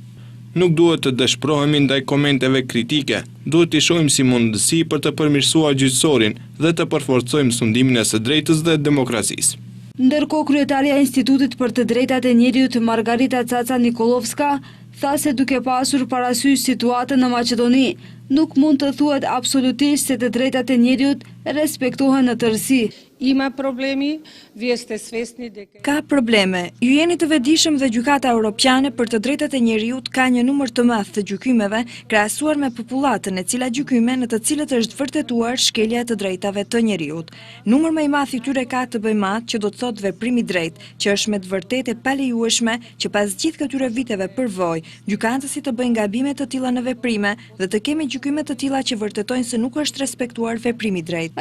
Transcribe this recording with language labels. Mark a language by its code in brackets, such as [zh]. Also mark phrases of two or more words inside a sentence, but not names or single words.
[sq] Nuk duhet të dëshpërohemi ndaj komenteve kritike, duhet t'i shohim si mundësi për të përmirësuar gjyqësorin dhe të përforcojmë sundimin e së drejtës dhe demokracisë. Ndërkohë, kryetaria e Institutit për të Drejtat e Njeriut Margarita Caca Nikolovska tha se duke pasur parasysh situatën në Maqedoni, nuk mund të thuhet absolutisht se të drejtat e njeriut respektohen në tërësi. [mk] Ima problemi, vi jeste svesni de [sq] Ka probleme. Ju jeni të vetëdijshëm dhe Gjykata Europiane për të drejtat e njeriut ka një numër të madh të gjykimeve krahasuar me popullatën, e cila gjykime në të cilët është vërtetuar shkelja e të drejtave të njeriut. Numër më i madh i tyre ka të bëjë me atë që do të thotë veprimi i drejtë, që është me të vërtetë e palejueshme që pas gjithë këtyre viteve përvojë, gjykatësit të bëjnë gabime të tilla në veprime dhe të kemi gjykime të tilla që vërtetojnë se nuk është respektuar veprimi i drejtë.